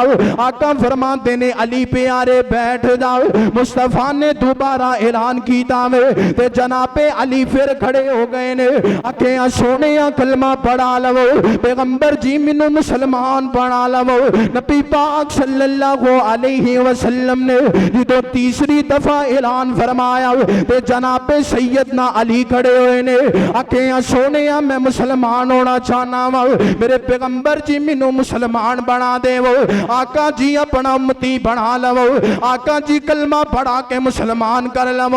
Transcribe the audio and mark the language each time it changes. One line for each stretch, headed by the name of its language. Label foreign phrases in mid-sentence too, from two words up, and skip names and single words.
Urdu: آقا فرماتے نے علی پیارے بیٹھ جاؤ. مصطفیٰ نے دوبارہ اعلان کیا وے تے جنابِ علی پھر کھڑے ہو گئے نے.
Punjabi: آکھیا سوہنے کلمہ پڑھا لوو۔ پیغمبر جی مینوں مسلمان بنا لوو.
Urdu: نبی پاک
Arabic: صلى الله عليه وسلم
Urdu: نے جو تیسری دفعہ اعلان فرمایا تے جنابِ سیدنا علی کھڑے ہوئے نے.
Punjabi: آکھیا سوہنے میں مسلمان ہونا چاہنا واں، میرے پیغمبر جی مینوں مسلمان بنا دیوو. آقا جی اپنا امتی بنا لوو۔ آقا جی کلمہ پڑھا کے مسلمان کر لوو.